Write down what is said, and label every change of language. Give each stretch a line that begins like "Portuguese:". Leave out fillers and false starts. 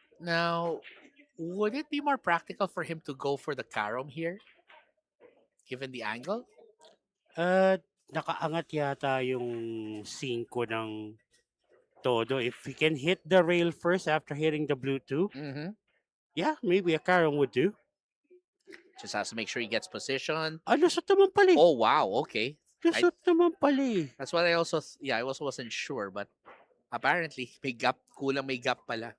English: now, would it be more practical for him to go for the carom here? Given the angle?
Filipino: Nakaangat yata yung 5 ng todo.
English: If he can hit the rail first after hitting the blue 2, Mm-hmm. yeah, maybe a carom would do. Just has to make sure he gets position.
Filipino: Lusot naman pala eh.
English: Oh, wow. Okay.
Filipino: Lusot naman pala eh.
English: That's what I also, I also wasn't sure, but apparently,
Filipino: may gap, kulang may gap pala.